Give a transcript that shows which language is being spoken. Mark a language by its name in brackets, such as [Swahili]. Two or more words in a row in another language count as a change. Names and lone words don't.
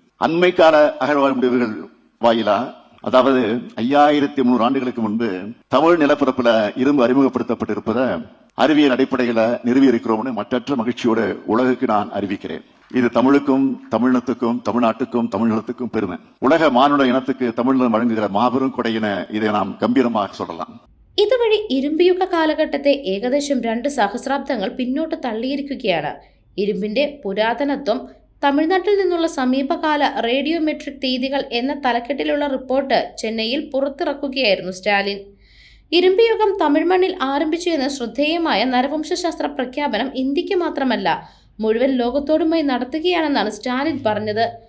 [Tamil] அண்மை கால அகழ்வாய்வு முடிவுகள் வாயிலா, அதாவது 5300 ஆண்டுகளுக்கு முன்பு தமிழ் நிலப்பரப்புல இரும்பு அறிமுகப்படுத்தப்பட்டிருப்பதை அறிவியல் அடிப்படையில நிறுவி இருக்கிறோம்னு மற்றற்ற மகிழ்ச்சியோடு உலகுக்கு நான் அறிவிக்கிறேன். இது தமிழுக்கும் தமிழினத்துக்கும் தமிழ்நாட்டுக்கும் தமிழ்நிலத்துக்கும் பெருமை. உலக மானுட இனத்துக்கு தமிழ்நிலம் வழங்குகிற மாபெரும் கொடையின இதை நாம் கம்பீரமாக சொல்லலாம். [Malayalam] ഇതുവഴി ഇരുമ്പുയുഗ കാലഘട്ടത്തെ ഏകദേശം 2 സഹസ്രാബ്ദങ്ങൾ പിന്നോട്ട് തള്ളിയിരിക്കുകയാണ്. ഇരുമ്പിന്റെ പുരാതനത്വം, തമിഴ്നാട്ടിൽ നിന്നുള്ള സമീപകാല റേഡിയോമെട്രിക് തീയതികൾ എന്ന തലക്കെട്ടിലുള്ള റിപ്പോർട്ട് ചെന്നൈയിൽ പുറത്തിറക്കുകയായിരുന്നു സ്റ്റാലിൻ. ഇരുമ്പ് യുഗം തമിഴ് മണ്ണിൽ ആരംഭിച്ചു എന്ന ശ്രദ്ധേയമായ നരവംശശാസ്ത്ര പ്രഖ്യാപനം ഇന്ത്യക്ക് മാത്രമല്ല മുഴുവൻ ലോകത്തോടുമായി നടത്തുകയാണെന്നാണ് സ്റ്റാലിൻ പറഞ്ഞത്.